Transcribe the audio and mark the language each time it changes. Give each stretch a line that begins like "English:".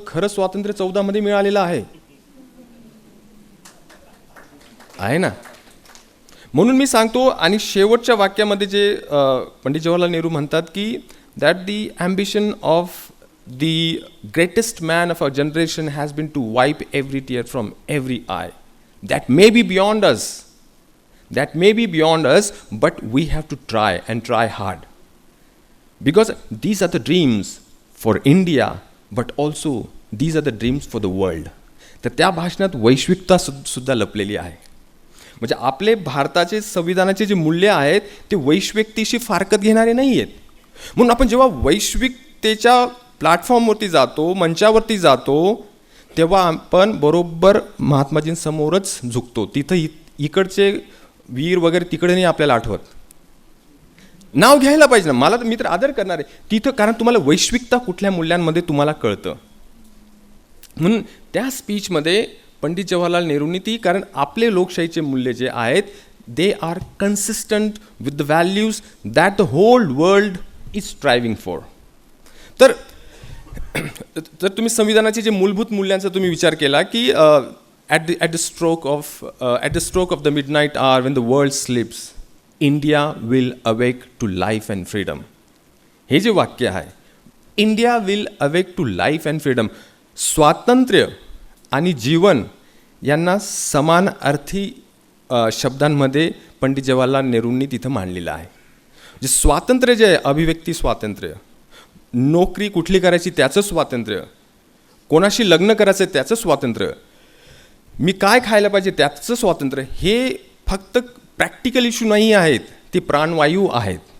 Marathi: खरं स्वातंत्र्य 14मध्ये मिळालेलं आहे ना. म्हणून मी सांगतो, आणि शेवटच्या वाक्यामध्ये जे पंडित जवाहरलाल नेहरू म्हणतात की
English: That the ambition of the greatest man of a generation has been to wipe every tear from every eye. That may be beyond us, that may be beyond us, but we have to try and try hard, because these are the dreams for India, but also these are the dreams for the world.
Marathi: तर त्या भाषणात वैश्विकता सुद्धा लपलेली आहे. म्हणजे आपले भारताचे संविधानाचे जे मूल्य आहेत ते वैश्विकतेशी फारकत घेणारे नाही आहेत. म्हणून आपण जेव्हा वैश्विकतेच्या प्लॅटफॉर्मवरती जातो, मंचावरती जातो, तेव्हा आपण बरोबर महात्माजींसमोरच झुकतो. तिथं इकडचे वीर वगैरे तिकडे नाही आपल्याला आठवत. नाव घ्यायला पाहिजे ना, मला तर, मी तर आदर करणार आहे तिथं, कारण तुम्हाला वैश्विकता कुठल्या मूल्यांमध्ये तुम्हाला कळतं. म्हणून त्या स्पीचमध्ये पंडित जवाहरलाल नेहरूंनी ती, कारण आपले लोकशाहीचे मूल्य जे आहेत
English: They are consistent with the values that the whole world is striving for.
Marathi: तर तुम्ही संविधानाचे जे मूलभूत मूल्यांचा तुम्ही विचार केला की
English: at the stroke of the midnight hour when the world sleeps, India will awake to life and freedom.
Marathi: हे जे वाक्य आहे,
English: India will awake to life and freedom,
Marathi: स्वातंत्र्य आणि जीवन यांना समान अर्थी शब्दांमध्ये पंडित जवाहरलाल नेहरूंनी तिथं मांडलेलं आहे. जे स्वातंत्र्य जे आहे, अभिव्यक्ती स्वातंत्र्य, नोकरी कुठली करायची त्याचं स्वातंत्र्य, कोणाशी लग्न करायचं त्याचं स्वातंत्र्य, मी काय खायला पाहिजे त्याचं स्वातंत्र्य, हे फक्त प्रॅक्टिकल इश्यू नाही आहेत, ते प्राणवायू आहेत.